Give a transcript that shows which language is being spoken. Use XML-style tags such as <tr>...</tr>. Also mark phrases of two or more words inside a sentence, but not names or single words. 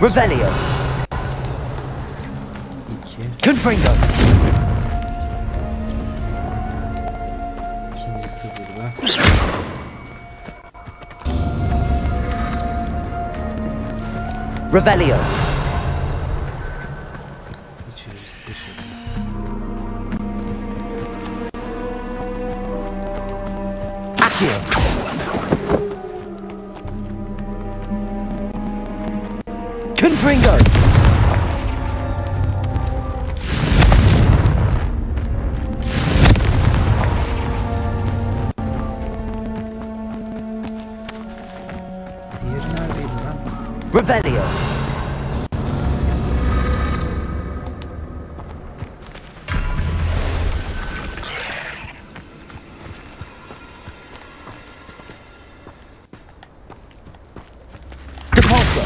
<la>Revelio! 2. Confringo!</la> <tr>İkincisi burada.</tr> <la>Revelio!</la> <tr>Üçüncüsü de şurada.</tr> <la>Accio! Confringo!</la> <tr>Diğeri neredeydi lan?</tr> <la>Revelio! Depulso!</la>